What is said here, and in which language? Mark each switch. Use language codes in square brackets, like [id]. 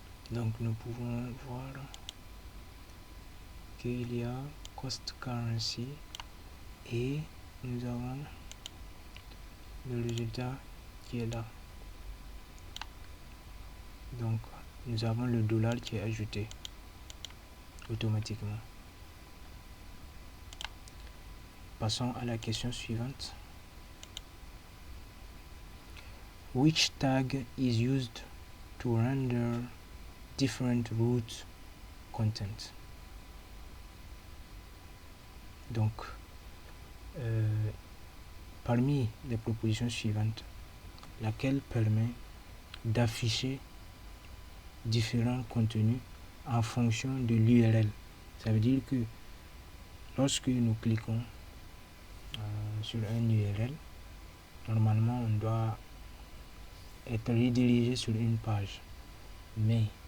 [fr] Donc nous pouvons voir qu'il y a cost currency et nous avons le résultat qui est là. Donc nous avons le dollar qui est ajouté automatiquement. Passons à la question suivante. [en] Which tag is used to render different root content? [fr] Donc, parmi les propositions suivantes, laquelle permet d'afficher différents contenus en fonction de l'URL? Ça veut dire que lorsque nous cliquons sur un URL, normalement on doit être redirigé sur une page, mais